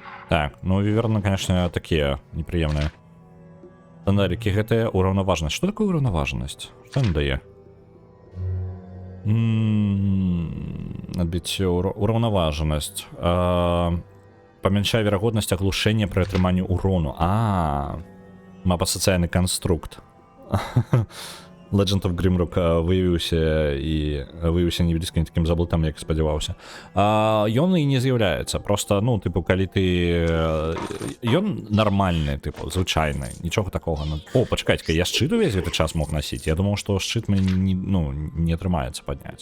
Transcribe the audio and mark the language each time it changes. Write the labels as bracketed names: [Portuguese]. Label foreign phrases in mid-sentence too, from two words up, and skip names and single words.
[Belarusian] Так, ну віверны, конечно, такія непрыемныя. Стандарики гэта ураўнаважнасць. Што такое ураўнаважнасць? Што ён дае? Адбіццё ураўнаважанасць. Памяншае верагоднасць аглушэння пры атрыманні урону. Мапа сацыяльны канструкт. Legend of Grimrock выявіўся не блізка не такім заблытам, як спадзяваўся. Ён і не з'яўляецца. Просто, ну, типу, калі ты... Ён нармальны, типу, звычайны. Нічога такога. О, пачакайце-ка, я шчыт увесь гэты час мог насіць. Я думаў, што шчыт мне не атрымаецца падняць.